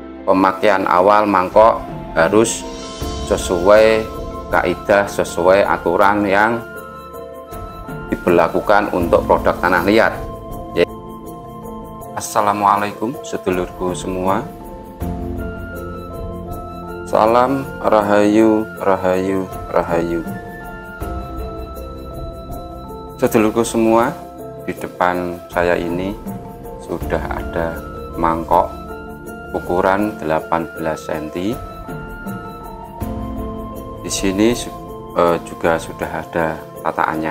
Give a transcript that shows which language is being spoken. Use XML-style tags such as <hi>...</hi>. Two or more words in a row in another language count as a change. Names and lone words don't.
<id>pemakaian awal mangkok harus sesuai kaidah, sesuai aturan yang diberlakukan untuk produk tanah liat. Assalamualaikum sedulurku semua. Salam</id> <jv>rahayu, rahayu, rahayu.</jv> <id>Sedulurku semua, di depan saya ini sudah ada mangkok ukuran 18 cm. Di sini juga sudah ada tataannya.</id>